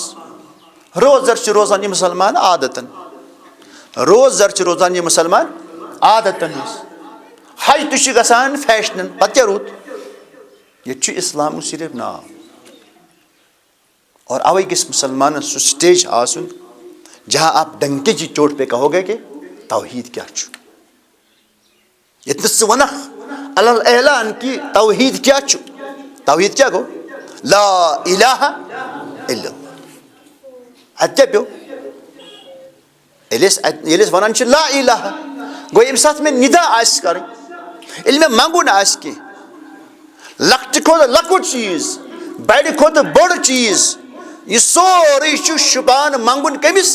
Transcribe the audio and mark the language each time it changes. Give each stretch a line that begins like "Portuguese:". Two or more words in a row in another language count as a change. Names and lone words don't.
Kashmiri: روزدر چھِ روزان یہِ مُسلمان عادتن, روزدر چھِ روزان یہِ مُسلمان عادتن حظ. حج تہِ چھُ گژھان فیشنن, پتہٕ کیاہ روٗد؟ ییٚتہِ چھُ اسلامُک صرف ناو. اور اوے گژھِ مسلمانن سُہ سٹیج آسُن
Urdu: جہاں آپ ڈنکے کی چوٹ پہ کہو گے کہ
Kashmiri: توحید کیا چھُ. ییٚتہِ ژٕ ونکھ علل اعلان کہ توحید کیا چھُ.
Arabic: توحید کیا گوٚو؟ لا الہ الا اللہ.
Kashmiri: اتہِ کیاہ پیٚو؟ ییٚلہِ أسۍ ونان چھِ
Arabic: لا الہ,
Kashmiri: گوٚو ییٚمہِ ساتہٕ مےٚ نِدا آسہِ کرٕنۍ, ییٚلہِ مےٚ منٛگُن آسہِ کینٛہہ, لۄکٹہِ کھۄتہٕ لۄکُٹ چیٖز, بڑِ کھۄتہٕ بوٚڑ چیٖز, یہ سورُے چھُ شُبان منٛگُن کٔمِس؟